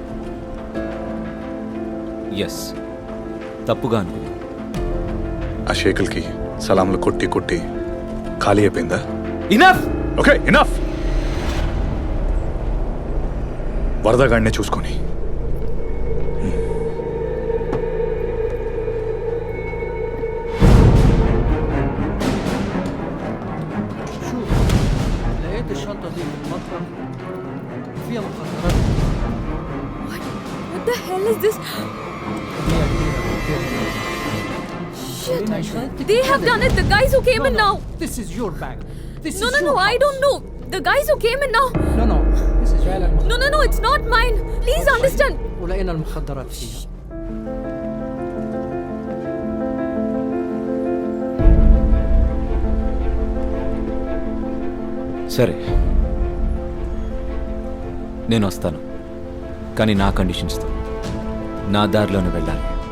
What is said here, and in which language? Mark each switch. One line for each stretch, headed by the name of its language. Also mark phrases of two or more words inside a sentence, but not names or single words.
Telugu: ఎస్, తప్పుగా అనుకున్నా. ఆ షేకులకి సలాంలు కొట్టి కొట్టి ఖాళీ అయిపోయిందా? ఇనఫ్.
English: Okay, enough.
Telugu: వరదగాడినే చూసుకొని
Arabic: لقيت الشنطة دي في المطبخ فيها مخدرات
English: What the hell is this? Shit. They have done it. The guys who came in now. This is your bag. This No, is no, your no. I house. don't know. The guys who came in now. No, this is فعلا No, no, no. It's not mine. Please understand.
Arabic: ولقينا المخدرات فيها.
Telugu: సరే, నేను వస్తాను. కానీ నా కండిషన్స్తో. నా దారిలోనే వెళ్ళాలి.